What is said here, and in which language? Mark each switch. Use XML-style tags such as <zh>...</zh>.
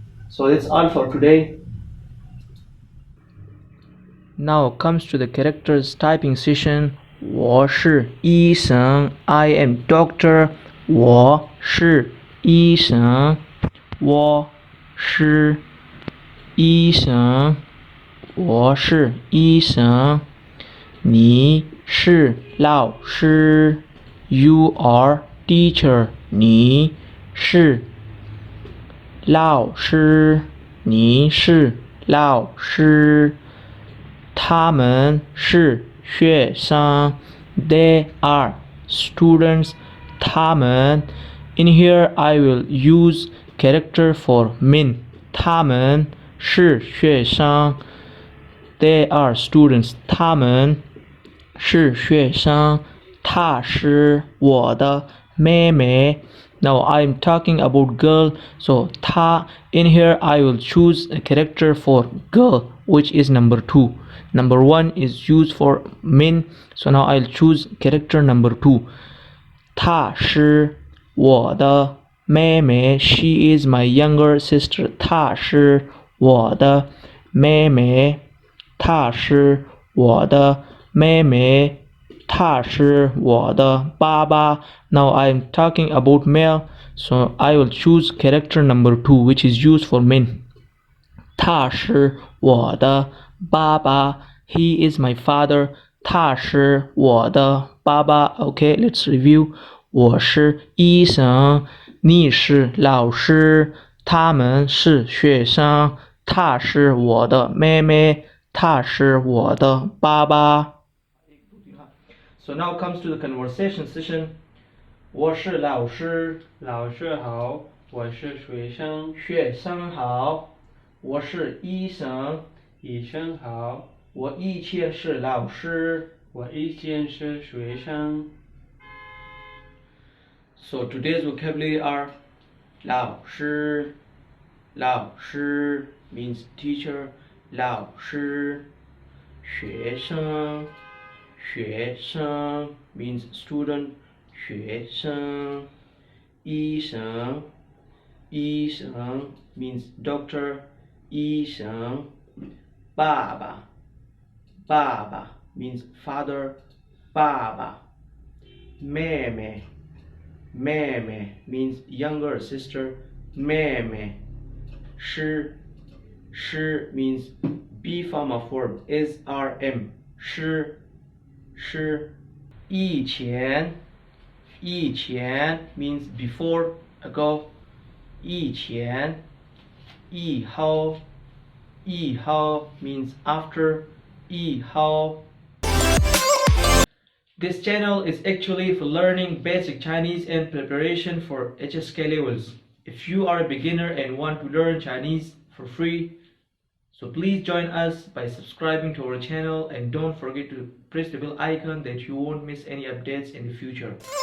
<en>So that's all for today. Now comes to the characters typing session. 我是医生, I am doctor.</en> <zh>我是医生, 我是医生, 我是医生. 你是老师, you are teacher. 你是老师, 你是老师. 他们是学生, they are students.</zh> <en>他们, in here I will use character for men.</en> <zh>他们是学生, they are students. 他们是学生.她是我的妹妹.</zh> <en>Now I'm talking about girl, so 她, in here I will choose a character for girl, which is number 2. Number 1 is used for men, so now I'll choose character number 2.</en> <zh>她是我的妹妹, she is my younger sister. 她是我的妹妹, 她是我的妹妹, 他是我的爸爸.</zh> <en>Now I'm talking about male, so I will choose character number 2, which is used for men.</en> <zh>他是我的爸爸, he is my father. 他是我的爸爸. Okay, let's review. 我是医生, 你是老师, 他们是学生, 她是我的妹妹, 他是我的爸爸.</zh> <en>So now comes to the conversation session.</en> <zh>我是老师，老师好，我是学生，学生好。我是医生，医生好，我以前是老师，我以前是学生。</zh> <en>So today's vocabulary are 老师，老师 means teacher, 老师，学生。学生 means student, 学生。医生，医生 means doctor, 医生。爸爸，爸爸 means father, 爸爸。妹妹，妹妹 means younger sister, 妹妹。师，师 means be form of verb, is, rm, 师。是以前，以前 means before, ago. 以前，以后，以后 means after.</en> <zh>以后。</zh> <en>This channel is actually for learning basic Chinese and preparation for HSK levels. If you are a beginner and want to learn Chinese for free, so please join us by subscribing to our channel and don't forget to press the bell icon that you won't miss any updates in the future.</en>